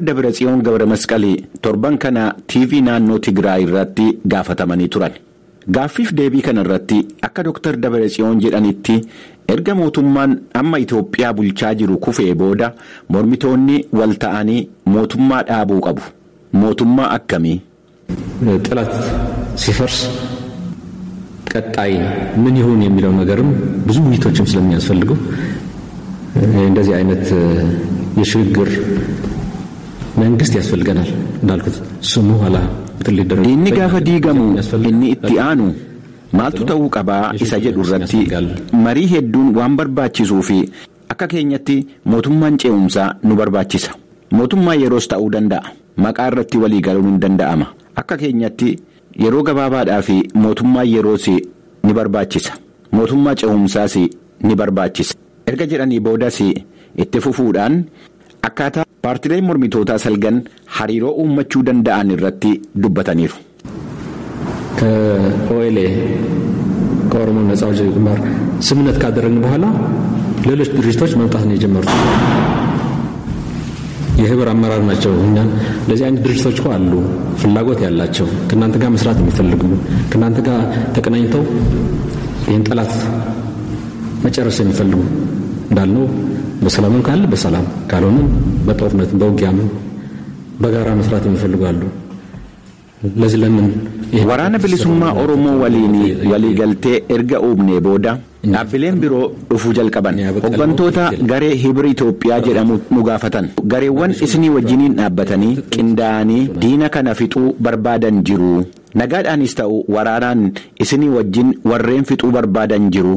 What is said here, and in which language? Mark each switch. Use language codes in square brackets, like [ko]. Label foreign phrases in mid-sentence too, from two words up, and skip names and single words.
[om] Dabratsiyoon Gabre Masqalii torban kana TV naannoo Tigraay irratti gaafatamanii turan. Gaaffiif deebii kana irratti akka Dr. Dabratsiyoon jedhanitti erga mootummaan amma Itoophiyaa bulchaa jiru kufee booda mormitoonni wal ta'anii mootummaa dhaabuu qabu. Mootummaa akkamii? [am] ጠላት ሲፈርስ ቀጣይ ምን ይሁን የሚለው ነገርም ብዙ ውይይቶችም ስለሚያስፈልገው እንደዚህ አይነት የሽግግር መንግስት ያስፈልገናል እንዳልኩት ስሙ ኋላ ትልደረ [om] inni gaafa diigamu inni itti aanu maaltu ta'uu qabaa isa jedhu irratti marii hedduun waan barbaachisuu fi akka keenyatti mootummaan ce'umsaa nu barbaachisa. Mootummaa yeroos ta'uu danda'a. Maqaa irratti walii galuun hin danda'ama. Akka keenyatti yeroo gabaabaadhaa fi mootummaa yeroos ni barbaachisa. Mootummaa ce'umsaas ni barbaachisa. Erga jedhanii boodas itti fufuudhaan akkaataa paartileen mormitootaa salgan hariiroo uummachuu danda'an irratti dubbataniiru. [am] ከኦኤልኤ ከኦሮሞ ነጻ አውጪ ግንባር ስምምነት ካደረግን በኋላ ሌሎች ድርጅቶች መምጣት ነው የጀመሩት። የህብር አመራር ናቸው። እኛን ለዚህ አይነት ድርጅቶች እኮ አሉ ፍላጎት ያላቸው ከናንተ ጋር መስራት የሚፈልጉ ከናንተ ጋር ተቀናኝተው ይህን ጠላት መጨረስ የሚፈልጉ እንዳልነው በሰላም ካለ በሰላም ካልሆነ በጦርነት በውጊያም በጋራ መስራት የሚፈልጉ አሉ። ለዚህ ለምን [om] waraana bilisummaa Oromoo waliin waliigaltee erga uumnee booda Dhaabbileen biroo dhufuu jalqaban. Hooggantoota garee Hibrii Itoophiyaa jedhamu nu gaafatan. Gareewwan isinii wajjiniin dhaabbatanii qindaa'anii diina kana fixuu barbaadan jiru. Nagaadhaanis ta'u waraanaan isinii wajjin warreen fixuu barbaadan jiru.